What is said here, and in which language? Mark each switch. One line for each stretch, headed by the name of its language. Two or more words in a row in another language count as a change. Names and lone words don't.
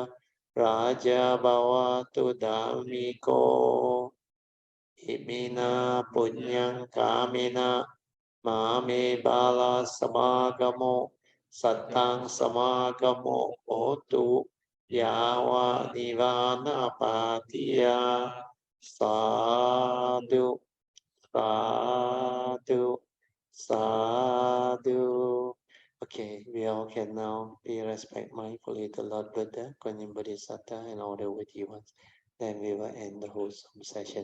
Pali: raja bhavatu dhammiko imina punyang kamina mame bala samagamo sattang samagamo hotu Yawa Nivana Patiya Sadhu Sadhu Sadhu.
English: Okay, we all can now be respect mindfully to Lord Buddha, Kuan Bodhisattva, and all the worthy ones. Then we will end the whole session.